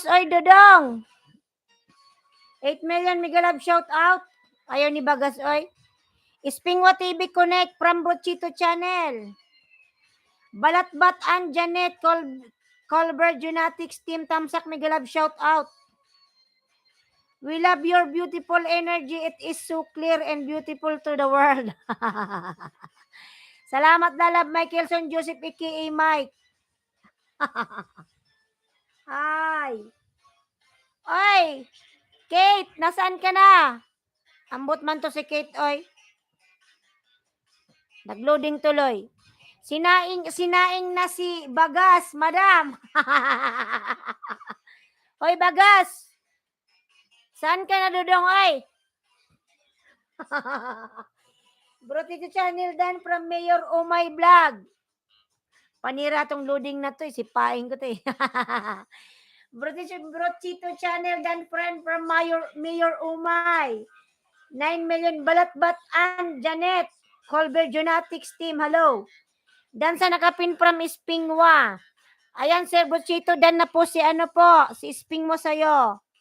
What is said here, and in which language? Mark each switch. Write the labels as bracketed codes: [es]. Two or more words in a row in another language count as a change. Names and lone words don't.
[ceb] Ay, Dodong. [en] 8 million Mega Love shout out. [ceb] Ayaw ni bagas, oy. [en] Spingwa TV Connect from Brochito Channel. Balatbat and Janet Colbert Genetics Team Tamsak Mega Love shout out. We love your beautiful energy. It is so clear and beautiful to the world. [tl] Salamat na love Michaelson Joseph aka Mike. Hi. Oy, Kate, nasaan ka na? [ceb] Ambot man to si Kate, oy. Nagloading tuloy. [tl] Sinaing na si Bagas, madam. Oy, Bagas. Saan ka na, Dudong, oy? [en] Brotito Channel Dan from Mayor Umay Vlog. [tl] Panira tong loading na to, sipain ko to eh. [en] Brochito Channel Dan friend from Mayor Umay. 9 million Balatbat and Janet Colbert Genetics Team, hello. [tl] Dan sa nakapin from Spingwa. Ayan, Sir Brochito, dan na po si ano po, si Spingwa sa'yo.